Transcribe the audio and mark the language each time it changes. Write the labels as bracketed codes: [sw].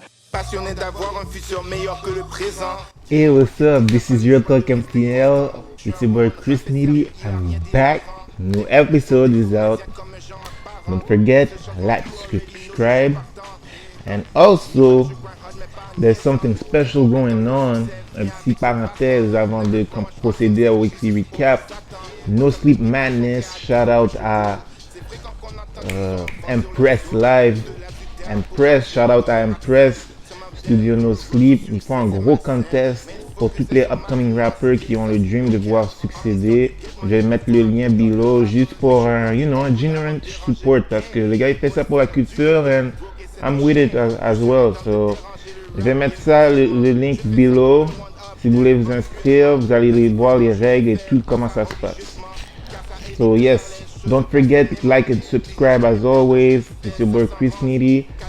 [fr] passionné d'avoir un futur meilleur que le présent. [en] Hey, what's up? This is Real Talk MTL. It's your boy Chris Needy. I'm back. New episode is out. Don't forget, like, subscribe, and also there's something special going on. [fr] Un petit parenthèse avant de procéder au weekly recap. [en] No Sleep Madness. Shout out à Empress Live. Empress, shout out à Empress. Studio No Sleep. [fr] Ils font un gros contest pour tous les [en] upcoming rappers [fr] qui ont le dream de pouvoir succéder. Je vais mettre le lien [en] below [fr] juste pour un [en] general support [fr] parce que le gars il fait ça pour la culture [en] and I'm with it as well. [fr] So je vais mettre ça, le [en] link below. [fr] Si vous voulez vous inscrire, vous allez voir les règles et tout comment ça se passe. [en] So yes, don't forget like and subscribe as always. It's your boy Chris Needy.